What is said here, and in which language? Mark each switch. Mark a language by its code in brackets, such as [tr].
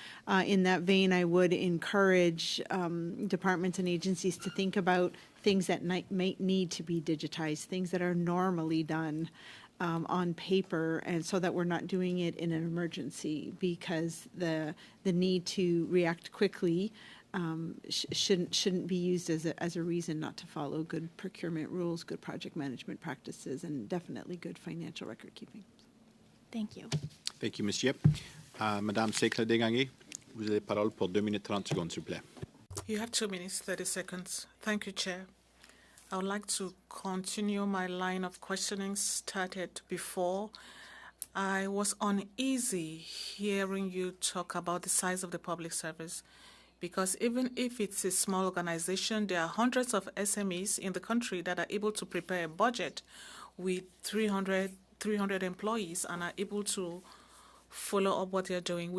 [en] In that vein, I would encourage departments and agencies to think about things that might need to be digitized, things that are normally done on paper, and so that we're not doing it in an emergency, because the need to react quickly shouldn't be used as a reason not to follow good procurement rules, good project management practices, and definitely good financial record keeping. Thank you. Thank you, Ms. Yep. [fr] Madame Secla-Degangé, vous avez parole pour 2 minutes 30 secondes, s'il vous plaît. [en] You have 2 minutes, 30 seconds. Thank you, Chair. I would like to continue my line of questioning started before. I was uneasy hearing you talk about the size of the public service, because even if it's a small organization, there are hundreds of SMEs in the country that are able to prepare a budget with 300 employees and are able to follow up what they're doing.